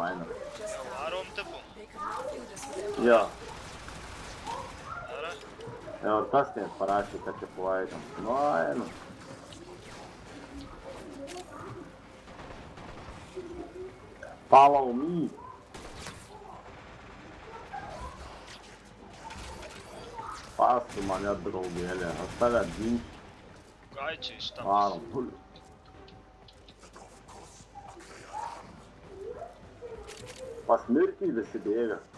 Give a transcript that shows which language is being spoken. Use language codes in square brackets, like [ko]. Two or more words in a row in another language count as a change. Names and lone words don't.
[lt] Varom tipu. [en] They could not do this without [lt] Jo, Ara? jau ir tas net parašė, kad tipo einam. Nu, einam. [en] Follow me. [lt] Paskui mane draugėlė, aš tave ginsiu. Gaičiai šitam. Varom, puli. Pas mirtį visi bėga.